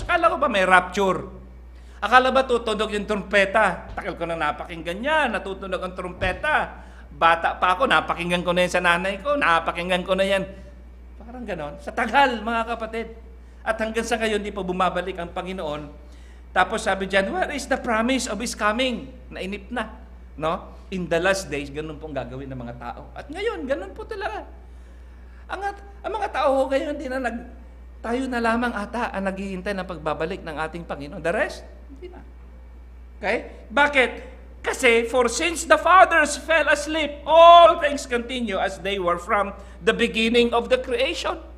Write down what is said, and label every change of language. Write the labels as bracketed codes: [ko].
[tl] Akala ko ba may rapture? Akala ba tutunog yung trumpeta? Takil ko na napakinggan yan, natutunog ang trumpeta. Bata pa ako, napakinggan ko na yan sa nanay ko, napakinggan ko na yan. Parang ganon. Sa tagal, mga kapatid. At hanggang sa ngayon, di pa bumabalik ang Panginoon. Tapos sabi dyan, [en] where is the promise of His coming? [tl] Nainip na. No? [en] In the last days, [tl] ganun pong gagawin ng mga tao. At ngayon, ganun po talaga. Ang mga tao ngayon, tayo na lamang ata ang naghihintay ng pagbabalik ng ating Panginoon. [en] The rest, [tl] hindi na. Okay? Bakit? [en] Kasi, for since the fathers fell asleep, all things continue as they were from the beginning of the creation.